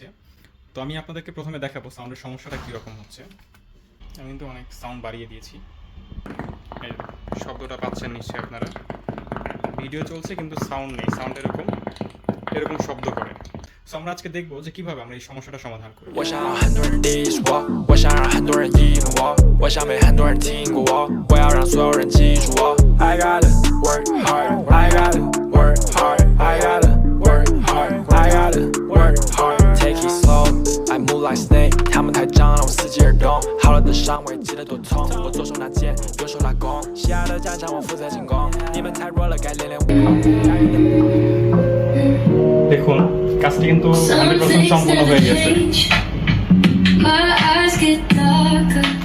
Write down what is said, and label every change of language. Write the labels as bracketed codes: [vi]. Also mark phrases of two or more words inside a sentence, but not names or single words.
[bn] তো আমি আপনাদেরকে প্রথমে দেখাবো সাউন্ডের সমস্যাটা কীরকম হচ্ছে। আমি কিন্তু অনেক সাউন্ড বাড়িয়ে দিয়েছি, এই শব্দটা পাচ্ছেন নিশ্চয়ই আপনারা। ভিডিও চলছে কিন্তু সাউন্ড নেই, সাউন্ড এরকম এরকম শব্দ করে। সো আমরা আজকে দেখবো যে কীভাবে আমরা এই সমস্যাটা সমাধান করি। [zh] 我想让很多人低视我，我想让很多人疑问我，我想被很多人听过我，我要让所有人记住我。 [en] I gotta work hard, I gotta work hard, I gotta work hard, I gotta work hard. Take it slow, I move like snake， [zh] 他们太脏了，我伺机而动。好了的伤我也记得多痛，我左手拿剑，右手拉弓，西亚的战场我负责进攻，你们太弱了，该练练武功。 [bn] দেখুন কাজটি কিন্তু 100% সম্পূর্ণ হয়ে গেছে। [en] My eyes get darker.